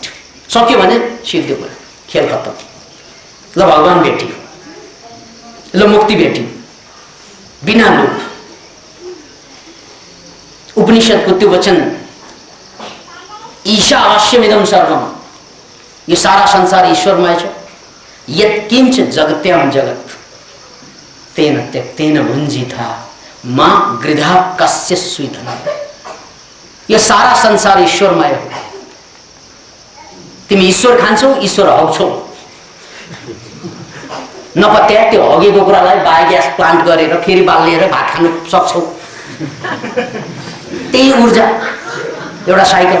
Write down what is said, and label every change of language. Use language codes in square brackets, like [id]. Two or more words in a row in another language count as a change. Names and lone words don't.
[ne] सक्यो भने सिद्धियो कुरा, खेल खत्तम। ल भगवान भेट्यो, ल मुक्ति भेट्यो, बिना लोभ। उपनिषदको त्यो वचन, [sa] ईशावास्यमिदं सर्वम, [ne] यो सारा संसार ईश्वरमय छ। [sa] यत्किञ्च जगत्याम जगत् तेन त्यक्तेन भुञ्जिता मा गृधा कस्य स्वीधन। [ne] यो सारा संसार ईश्वरमय हो। तिमी ईश्वर खान्छौ, ईश्वर हग्छौ, नपत्या त्यो हगेको कुरालाई [en] biogas plant [ne] गरेर फेरि बालेर भात खानु सक्छौ। त्यही ऊर्जा, एउटा साइकल।